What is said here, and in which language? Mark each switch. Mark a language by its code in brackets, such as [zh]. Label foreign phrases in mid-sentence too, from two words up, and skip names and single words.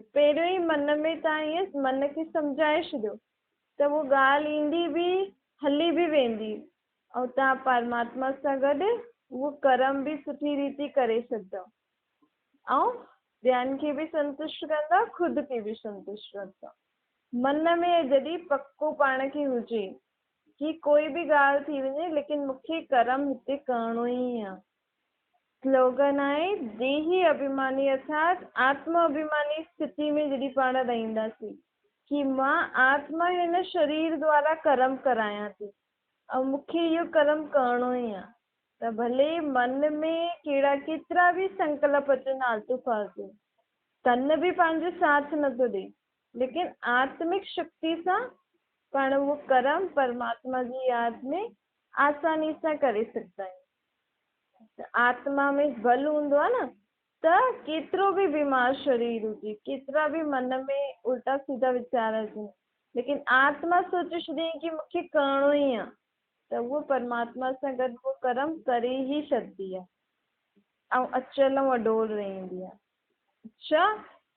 [sd] पहिरियों ई मन में तव्हां ईअं मन खे सम्झाए छॾियो त उहो ॻाल्हि ईंदी बि, हली बि वेंदी ऐं तव्हां परमात्मा सां गॾु उहो कर्म बि सुठी रीति करे सघंदव ऐं ॿियनि खे बि संतुष्ट कंदा, ख़ुदि खे बि संतुष्ट कंदा। मन में जॾहिं पको पाण खे हुजे कि कोई बि ॻाल्हि थी वञे लेकिन मूंखे कर्म हिते करणो ई आहे। स्लोगन आहे देही अभिमानी अर्थात आत्मा अभिमानी स्थिति में जॾहिं पाण रहंदासीं कि मां आत्मा हिन शरीर द्वारा कर्म करायां थी ऐं मूंखे इहो कर्म करणो ई आहे। त भले मन में केतिरा बि संकल्प अचनि आलतू फालतू, तन बि पंहिंजो साथ नथो ॾे, लेकिन आत्मिक शक्ति सां पाण उहो कर्म परमात्मा जी यादि में आसानी सां करे सघंदा आहियूं। आत्मा में बल हूंदो आहे न, त केतिरो बि बीमार शरीर हुजे, केतिरा बि मन में उल्टा सीधा वीचार अचनि, लेकिन आत्मा सोचे छॾियईं कि मूंखे करणो ई आहे त उहो परमात्मा सां गॾु उहो कर्म करे ई छॾंदी आहे ऐं अचल ऐं अडोल रहंदी आहे। अच्छा,